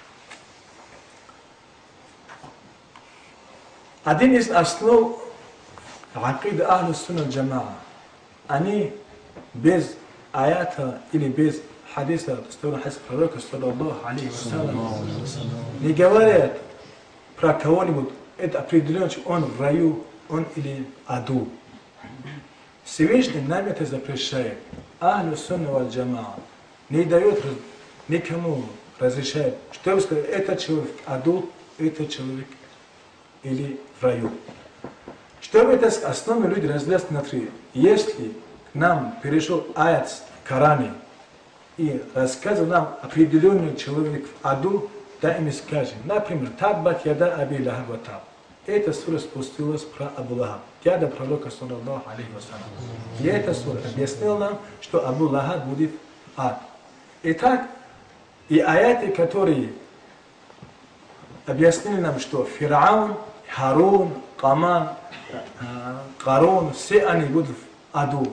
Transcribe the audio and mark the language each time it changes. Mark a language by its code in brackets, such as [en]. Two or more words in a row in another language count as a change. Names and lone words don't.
[ru] Один из основ акиды [ar] أهل السنة الجماعة, [ru] они без аята или без хадиса, пророка, [ar] صلى الله عليه وسلم, [ru] не говорят про кого-нибудь, это определенно, он в раю, он или аду. Всевышний нам это запрещает. [ar] أهل السنة والجماعة [ru] не дает никому разрешает, чтобы сказать, этот человек аду, этот человек или в раю. Чтобы это основные люди разделились на три. Если к нам перешел аят в Коране и рассказывал нам определенный человек в аду, да и мы скажем, например, [ar] تبت يدا أبي لهب وتب. [ru] Эта сура спустилась про Абу Лахаб, дядя пророка, [ar] صلى الله عليه وسلم. [ru] И эта сура объяснила нам, что Абу Лахаб будет ад. Итак, И аяты, которые объяснили нам, что Фираун, Харун, Карун, все они будут в аду.